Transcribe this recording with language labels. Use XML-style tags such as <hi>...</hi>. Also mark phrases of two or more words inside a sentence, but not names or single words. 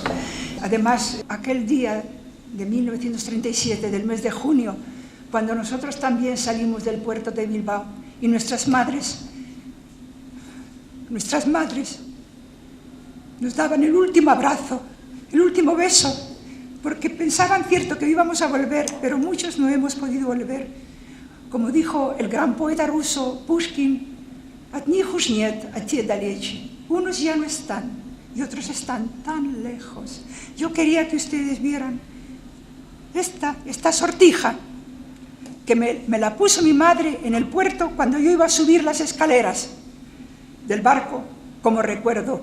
<es>Además, aquel día de 1937, del mes de junio, cuando nosotros también salimos del puerto de Bilbao y nuestras madres nos daban el último abrazo, el último beso, porque pensaban, cierto, que íbamos a volver, pero muchos no hemos podido volver. Como dijo el gran poeta ruso Pushkin,</es> <ru>«Одних уж нет, а те далече».</ru> <es>Unos ya no están y otros están tan lejos. Yo quería que ustedes vieran esta sortija que me la puso mi madre en el puerto cuando yo iba a subir las escaleras del barco, como recuerdo.</es>